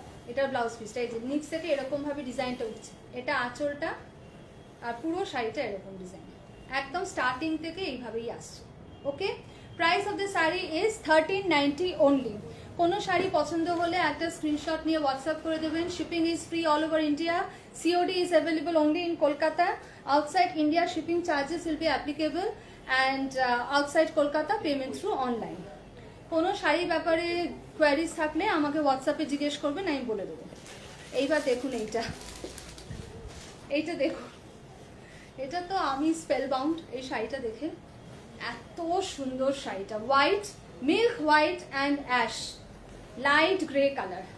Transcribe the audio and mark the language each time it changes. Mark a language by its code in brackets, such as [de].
[bn] এটা ব্লাউজ পিসটা, এই যে নিচ থেকে এরকম ভাবে ডিজাইনটা উঠছে। এটা আঁচলটা আর পুরো শাড়িটা এরকম ডিজাইন, একদম স্টার্টিং থেকে এইভাবেই আসছে। [en] Okay, price of the sari is 1390 only. [bn] কোনো শাড়ি পছন্দ হলে একটা স্ক্রিনশট নিয়ে হোয়াটসঅ্যাপ করে দেবেন। [en] Shipping is free all over India. COD is available only in Kolkata. Outside India, shipping charges will be applicable, and outside Kolkata, payment through online. [bn] কোনো শাড়ি ব্যাপারে queries থাকলে আমাকে হোয়াটসঅ্যাপে জিজ্ঞেস করবেন, আমি বলে দেবো। এইবার দেখুন এইটা, এইটা দেখুন, এটা তো আমি স্পেল বাউন্ড এই শাড়িটা দেখে। এত সুন্দর শাড়িটা, white, milk white and ash, light grey colour.